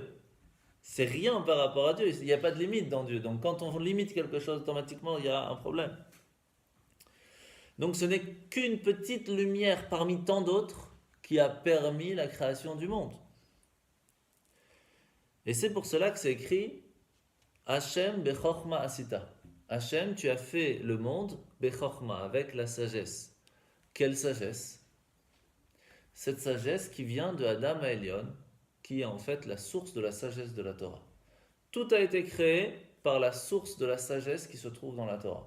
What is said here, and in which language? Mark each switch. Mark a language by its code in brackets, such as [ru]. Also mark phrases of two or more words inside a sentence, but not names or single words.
[fr] C'est rien par rapport à Dieu. Il n'y a pas de limite dans Dieu. Donc quand on limite quelque chose, automatiquement, il y a un problème. Donc ce n'est qu'une petite lumière parmi tant d'autres qui a permis la création du monde. Et c'est pour cela que c'est écrit [he] השם בחכמה עשית. [fr] Hashem, tu as fait le monde bechorma, avec la sagesse. Quelle sagesse? Cette sagesse qui vient de Adam à Elyon, qui est en fait la source de la sagesse de la Torah. Tout a été créé par la source de la sagesse qui se trouve dans la Torah.